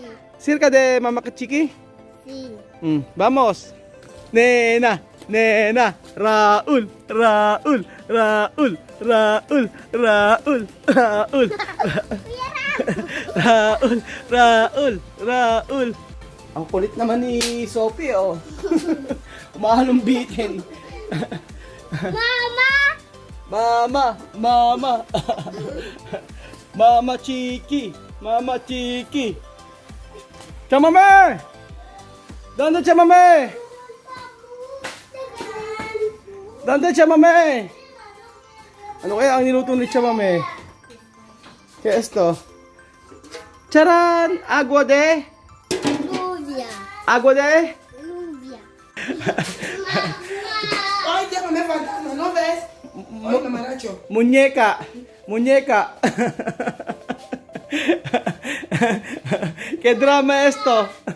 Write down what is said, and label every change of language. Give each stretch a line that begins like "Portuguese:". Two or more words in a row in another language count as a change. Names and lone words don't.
Spanish: ¿Cerca de Mama Chiqui? Sí. Vamos. Nena, nena. Raúl, Raúl, Raúl, Raúl, Raúl, Raúl. Raúl, Raúl, Raúl.
Filipino: Ang kulit naman ni Sophie, oh. Umahalong bitin. Mama! Mama, mama. Mama Chiqui, Mama Chiqui.
Spanish: Chamame! ¿Dónde Chamame? ¿Dónde Chamame?
Filipino: Ano kaya ang niluto ni Chamame?
Spanish: ¿Qué es esto? ¡Charan! Agua de... Lluvia. Agua de... Lluvia. Ay, llámame fantasma, ¿no ves? Ay, mamaracho. Muñeca. Muñeca. ¿Qué drama esto?